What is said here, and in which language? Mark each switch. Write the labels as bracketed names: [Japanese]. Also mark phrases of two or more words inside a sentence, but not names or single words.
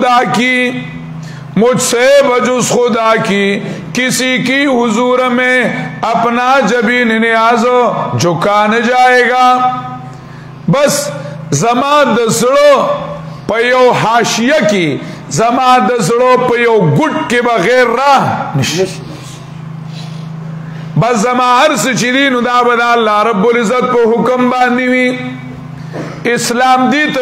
[Urdu] خدا کی کسی کی حضور میں اپنا جبین نیاز جھکا نہ جائے گا [Pashto] بس زما د زړه په یو حاشیه کې زما د زړه په یو ګټ کې بغیر راه نشي بس زما هر څه چې دي نو دا به [Arabic] الله رب العزت [Pashto] په حکم باندې وي اسلام دی ته